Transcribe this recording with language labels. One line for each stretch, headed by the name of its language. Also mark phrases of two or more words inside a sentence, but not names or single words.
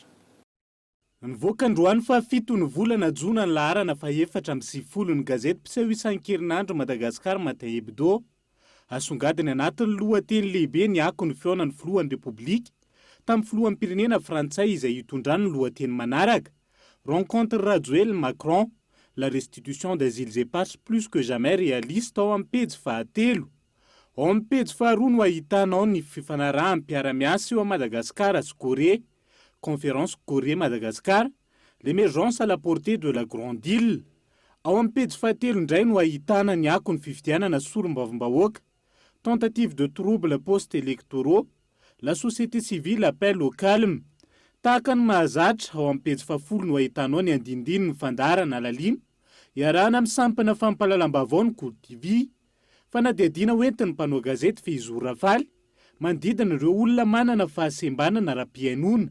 Malagasy: Nivoaka androany fa 7 ny volana Jona ny laharana fa 4 ny gazety mpiseho isan-kerinandro Madagasikara matin hebdo. Asongadiny anatin'ny lohateny lehibe ny akon'ny feonan'ny filohan'ny Repoblika tamin'ny filohan'ny pirenena Frantsay izay hitondrany ny lohateny manaraka.
French: Rencontre Rajoel Macron, la restitution des îles éparses plus que jamais réaliste
Malagasy: ao amin'ny pejy fahatelo. Ao amin'ny pejy faharoa no ahitanao ny fifanarahan'ny mpiara-miasa eo a Madagasikara sy Corée.
French: Conférence Corée-Madagascar, l'émergence à la portée de la grande île.
Malagasy: Ao amin'ny pejy fahatelo indray no ahitana ny akon'ny fifidianana solombavambahoaka.
French: Tentative de troubles post-électoraux, la société civile appelle au calme.
Malagasy: Tahaka ny mahazatra ao amin'ny pejy fahafolo no ahitanao ny andindiny ny fandarana lalina, iarahana amin'ny sampana fampahalalam-baovao ny Cool TV, fanadihadiana hoentin'ny mpanao gazety Feizo Rafaly, mandidina ireo olona manana fahasembanana ara-piainona.